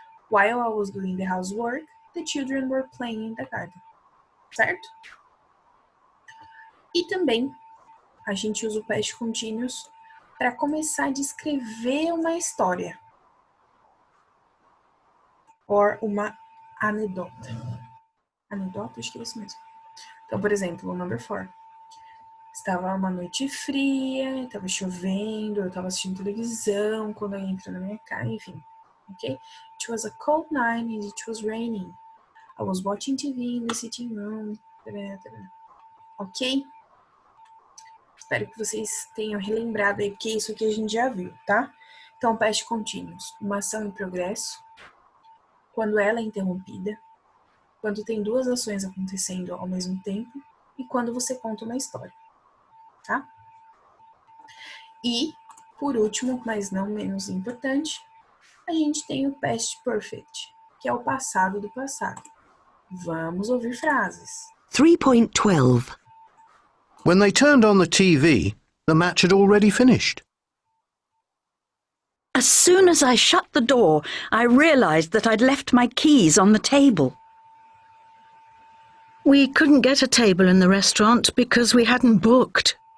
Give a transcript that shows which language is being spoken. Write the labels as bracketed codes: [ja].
[en] While I was doing the housework, the children were playing in the garden. [pt] Certo? E também a gente usa o past continuous para começar a descrever uma história ou uma anedota. Anedota? Acho que é isso mesmo. Então, por exemplo, o number 4. Estava uma noite fria, estava chovendo, eu estava assistindo televisão quando alguém entrou na minha casa, enfim. Ok? [en] It was a cold night and it was raining. I was watching TV in the sitting room. [pt] Ok? Espero que vocês tenham relembrado aí, porque isso aqui a gente já viu, tá? Então, past continuous. Uma ação em progresso. Quando ela é interrompida. Quando tem duas ações acontecendo ao mesmo tempo. E quando você conta uma história. Tá? E, por último, mas não menos importante, a gente tem o past perfect, que é o passado do passado. Vamos ouvir frases. 3.12. [en] When they turned on the TV, the match had already finished. As soon as I shut the door, I realised that I'd left my keys on the table. We couldn't get a table in the restaurant because we hadn't booked.